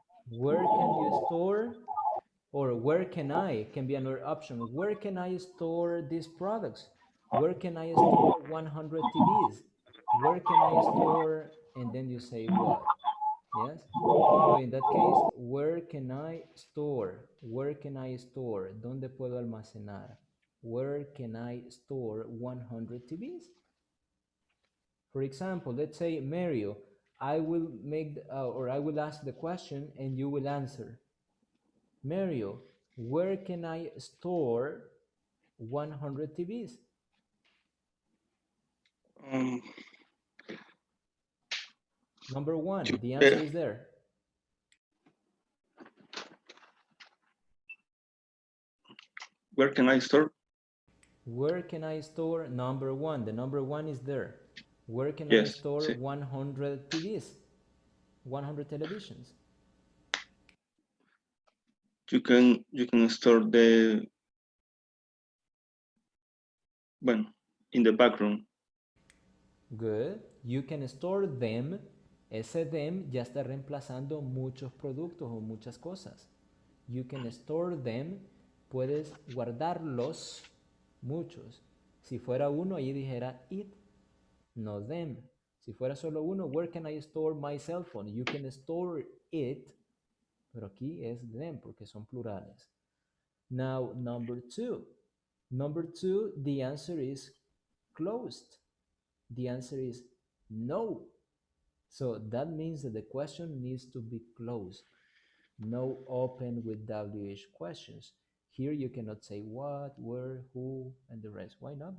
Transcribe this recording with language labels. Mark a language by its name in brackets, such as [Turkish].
[English] Where can you store, or where can I can be another option. Where can I store these products? Where can I store 100 TVs? Where can I store, and then you say what? Yes. So in that case, where can I store? Where can I store? [Spanish] ¿Dónde puedo almacenar? [English] Where can I store 100 TVs? For example, let's say Mario, I will make or I will ask the question and you will answer. Mario, where can I store 100 TVs? Um, Number one, you, the answer is there. where can I store? Where can I store number one? The number one is there. Where can I Yes, store [Spanish] sí. [English] 100 TVs? 100 televisions? You can store the, bueno, in the background. Good. You can store them. [Spanish] Ese them ya está reemplazando muchos productos o muchas cosas. [English] You can store them. [Spanish] Puedes guardarlos, muchos. Si fuera uno, ahí dijera it, no them. Si fuera solo uno, [English] where can I store my cell phone? You can store it, [Spanish] pero aquí es them porque son plurales. [English] Now, number two. Number two, the answer is closed. The answer is no. So that means that the question needs to be closed. No open with WH questions. Here you cannot say what, where, who, and the rest. Why not?